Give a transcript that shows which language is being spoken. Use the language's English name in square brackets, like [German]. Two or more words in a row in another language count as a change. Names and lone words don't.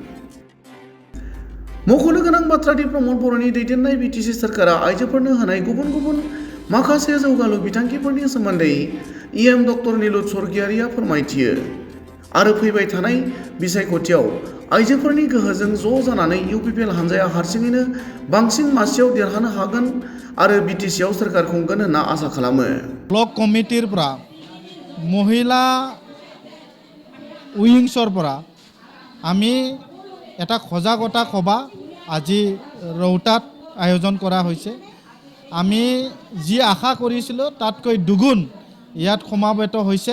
[Bodo] मख'नो गोनां बाथ्रादि प्रमद बर'नि दैदेननाय बिटिसि सोरखारा आइजोफोरनो होनाय गुबुन गुबुन माखासे जौगालु बिथांखिफोरनि सोमोन्दै इएम डक्टर निलुत स्वर्गियारिया फोरमायथियो आरो फैबाय थानाय बिसायख'थियाव आइजोफोरनि गोहोजों ज' जानानै इउपिपिएल हान्जाया हारसिङैनो बांसिन मासियाव देरहानो हागोन आरो बिटिसिआव सोरखार खुंगोन होनना आसा खालामो। [English] block committee [Assamese] পৰা মহিলা উইংছৰ পৰা আমি এটা সজাগতা সভা আজি ৰৌতাত আয়োজন কৰা হৈছে। আমি যি আশা কৰিছিলোঁ তাতকৈ দুগুণ ইয়াত সমাবেত হৈছে।